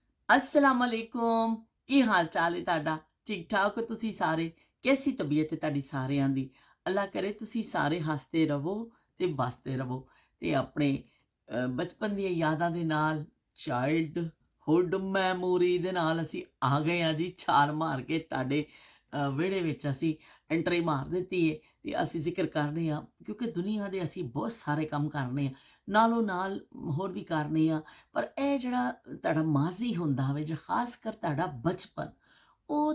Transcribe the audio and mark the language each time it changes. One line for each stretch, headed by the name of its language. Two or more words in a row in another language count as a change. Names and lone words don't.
Arabic: السلام عليكم.
Punjabi: ਕੀ ਹਾਲ ਚਾਲ ਹੈ ਤੁਹਾਡਾ? ਠੀਕ ਠਾਕ ਹੋ ਤੁਸੀਂ ਸਾਰੇ? ਕੈਸੀ ਤਬੀਅਤ ਹੈ ਤੁਹਾਡੀ सारिਆਂ ਦੀ? ਅੱਲ੍ਹਾ ਕਰੇ ਤੁਸੀਂ ਸਾਰੇ ਹੱਸਦੇ ਰਹੋ ਤੇ ਵੱਸਦੇ ਰਹੋ ਤੇ ਆਪਣੇ ਬਚਪਨ ਦੀਆਂ ਯਾਦਾਂ ਦੇ ਨਾਲ
English: childhood memory
Punjabi: ਦੇ ਨਾਲ ਅਸੀਂ ਆ ਗਏ ਹਾਂ ਜੀ ਛਾਲ ਮਾਰ ਕੇ ਤੁਹਾਡੇ ਵਿਹੜੇ ਵਿੱਚ ਅਸੀਂ ਐਂਟਰੀ ਮਾਰ ਦਿੱਤੀ ਹੈ ਤੇ ਅਸੀਂ ਜ਼ਿਕਰ ਕਰਨੇ ਆ ਕਿਉਂਕਿ ਦੁਨੀਆ ਦੇ ਅਸੀਂ ਬਹੁਤ ਸਾਰੇ ਕੰਮ ਕਰਨੇ ਆ ਨਾਲੋਂ ਨਾਲ ਹੋਰ ਵੀ ਕਰਨੇ ਆ ਪਰ ਇਹ ਜਿਹੜਾ ਤੁਹਾਡਾ ਮਾਜ਼ੀ ਹੁੰਦਾ ਹੋਵੇ ਜਾਂ ਖਾਸ ਕਰ ਤੁਹਾਡਾ ਬਚਪਨ ਉਹ